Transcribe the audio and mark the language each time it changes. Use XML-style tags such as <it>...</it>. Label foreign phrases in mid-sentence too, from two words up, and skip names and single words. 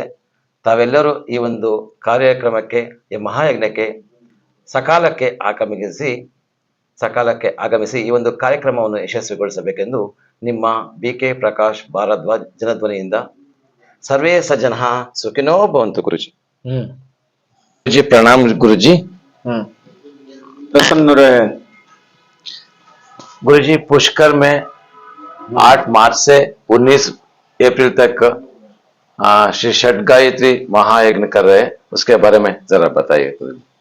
<kn>ತಾವೆಲ್ಲರೂ ಈ ಒಂದು ಕಾರ್ಯಕ್ರಮಕ್ಕೆ, ಈ ಮಹಾಯಜ್ಞಕ್ಕೆ ಸಕಾಲಕ್ಕೆ ಆಗಮಿಸಿ ಈ ಒಂದು ಕಾರ್ಯಕ್ರಮವನ್ನು ಯಶಸ್ವಿಗೊಳಿಸಬೇಕೆಂದು ನಿಮ್ಮ BK ಪ್ರಕಾಶ್ ಭಾರದ್ವಾಜ್ ಜನಧ್ವನಿಯಿಂದ.</kn> <sa>ಸರ್ವೇ ಸಜ್ಜನಃ ಸುಖಿನೋ ಭವಂತು. ಗುರುಜಿ</sa> <hi>गुरुजी प्रणाम। गुरुजी प्रसन्न रहे। गुरुजी पुष्कर में 8 मार्च से 19 अप्रैल तक श्री षट गायत्री महायज्ञ कर रहे हैं, उसके बारे में जरा बताइए गुरुजी।</hi>